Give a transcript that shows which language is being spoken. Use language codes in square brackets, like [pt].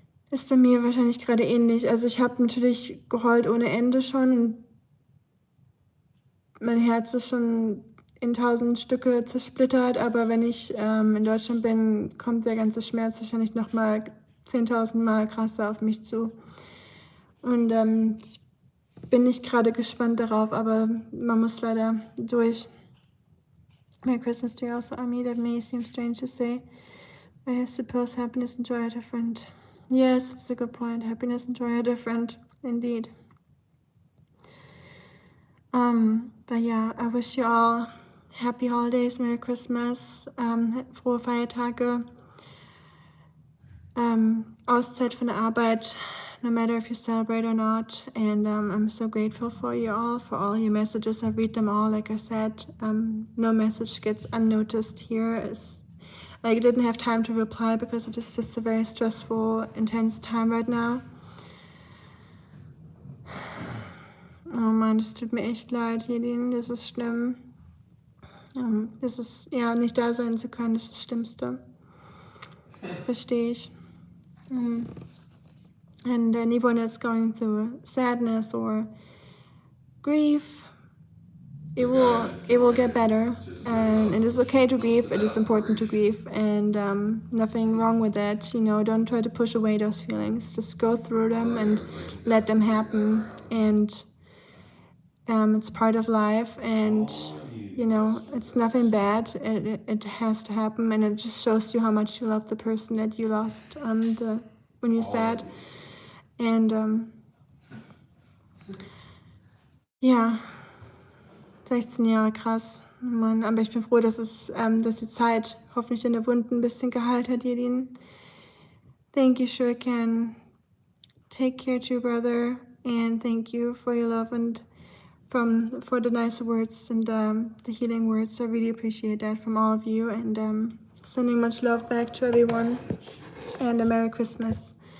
[de] Ist bei mir wahrscheinlich gerade ähnlich. Also ich habe natürlich geheult ohne Ende schon und mein Herz ist schon in 1000 Stücke zersplittert, aber wenn ich in Deutschland bin, kommt der ganze Schmerz wahrscheinlich nochmal 10.000 Mal krasser auf mich zu. Und ich bin nicht gerade gespannt darauf, aber man muss leider durch. [en] Merry Christmas to you also, Ami. That may seem strange to say. I suppose happiness and joy are different. Yes, that's a good point. Happiness and joy are different, indeed. But yeah, I wish you all happy holidays, Merry Christmas, [de] frohe Feiertage, Auszeit von der Arbeit, [en] no matter if you celebrate or not. And I'm so grateful for you all, for all your messages. I read them all, like I said. No message gets unnoticed here. I didn't have time to reply because it is just a very stressful, intense time right now. [de] Oh Mann, das tut mir echt leid, Jedin, das ist schlimm. Das ist, ja, nicht da sein zu können, das ist das Schlimmste. Verstehe ich. [en] And anyone that's going through sadness or grief, it will get better. And it is okay to grieve, it is important to grieve, and nothing wrong with that. Don't try to push away those feelings. Just go through them and let them happen. And it's part of life, and it's nothing bad. It has to happen, and it just shows you how much you love the person that you lost when you're sad. And [de] ja, 16 Jahre, krass. Mann, aber ich bin froh, dass die Zeit hoffentlich deine Wunden ein bisschen geheilt hat, Jedin. [en] Thank you, Shuriken. Take care to your brother, and thank you for your love and for the nice words and the healing words. I really appreciate that from all of you, and sending much love back to everyone, and a Merry Christmas.